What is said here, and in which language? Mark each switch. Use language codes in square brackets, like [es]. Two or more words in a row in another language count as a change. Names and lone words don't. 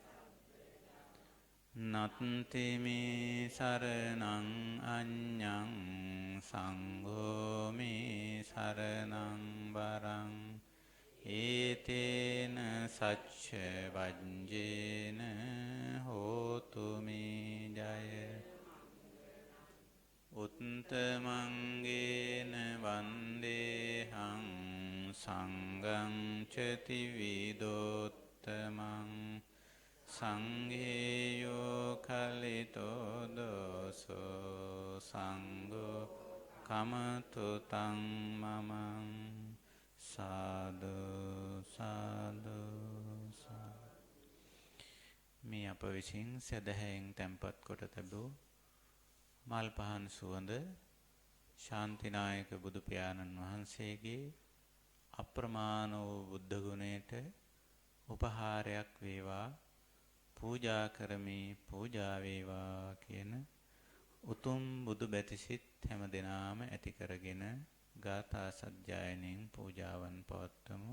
[pi] නත්ති මේ සරණං අඤ්ඤං සංඝෝ මේ සරණං වරං ඒතේන සච්ච වජ්ජේන හෝතු මේ ජය උත්තමංගේන වන්දේහං සංඝං ච ත්‍රිවිධෝත්තමං සංඝේයෝ කලිතෝ දෝසෝ සංඝෝ කමතු තං මමං සාදු සාදු [si] මේ අප විසින් සදහැයෙන් තැන්පත් කොට තිබූ මල් පහන් සුවඳ ශාන්තිනායක බුදු පියාණන් වහන්සේගේ අප්‍රමාණ වූ බුද්ධ ගුණයට උපහාරයක් වේවා පූජා කරමි පූජා වේවා කියන උතුම් බුදු බැතිසිත හැම දිනාම ඇති කරගෙන ගාථා සජ්ජායනෙන් පූජාවන් පවත්වමු.